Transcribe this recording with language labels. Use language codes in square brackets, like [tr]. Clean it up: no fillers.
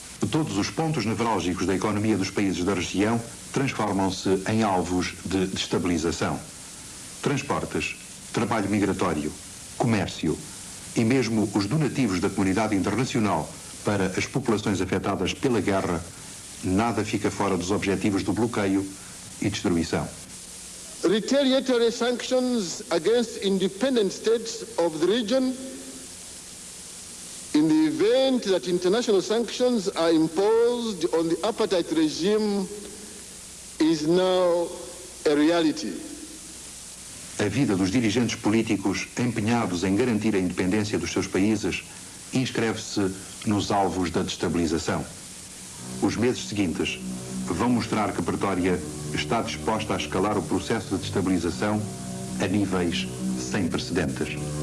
[pt] Todos os pontos nevrálgicos da economia dos países da região transformam-se em alvos de destabilização. Transportes, trabalho migratório, comércio e mesmo os donativos da comunidade internacional para as populações afetadas pela guerra, nada fica fora dos objetivos do bloqueio e destruição. [en] Retaliatory sanctions against independent states of the region in the event that international sanctions are imposed on the apartheid regime is now a reality. [pt] A vida dos dirigentes políticos empenhados em garantir a independência dos seus países inscreve-se nos alvos da destabilização. Os meses seguintes vão mostrar que Pretória está disposta a escalar o processo de destabilização a níveis sem precedentes.